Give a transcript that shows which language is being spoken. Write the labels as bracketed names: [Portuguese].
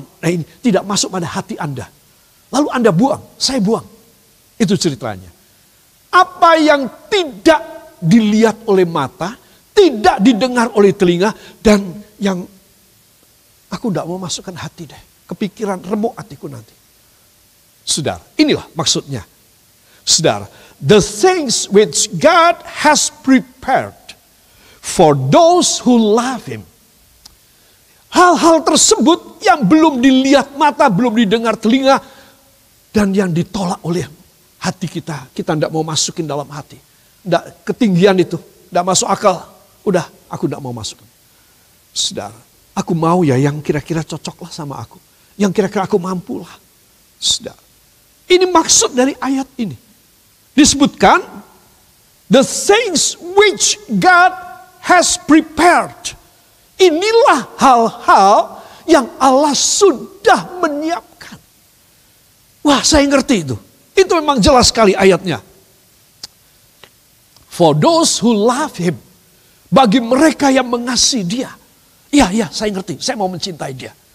[Indonesian] Nah ini, tidak masuk pada hati Anda. Lalu Anda buang, saya buang. Itu ceritanya. Apa yang tidak dilihat oleh mata, tidak didengar oleh telinga, dan yang aku tidak mau masukkan hati deh. Kepikiran remuk hatiku nanti. Saudara, inilah maksudnya. [English] Saudara, the things which God has prepared for those who love Him. [Indonesian] Hal-hal tersebut yang belum dilihat mata, belum didengar telinga, dan yang ditolak oleh hati kita. Kita tidak mau masukin dalam hati. Tidak ketinggian itu, tidak masuk akal. Udah, aku tidak mau masukin. Saudara, aku mau ya yang kira-kira cocoklah sama aku. Yang kira-kira aku mampulah. Saudara, ini maksud dari ayat ini. [English] Disebutkan, the things which God has prepared. [Indonesian] Inilah hal-hal yang Allah sudah menyiapkan. Wah, saya ngerti itu. Itu memang jelas sekali ayatnya. [English] For those who love Him. [Indonesian] Bagi mereka yang mengasihi Dia. Iya, saya ngerti. Saya mau mencintai Dia.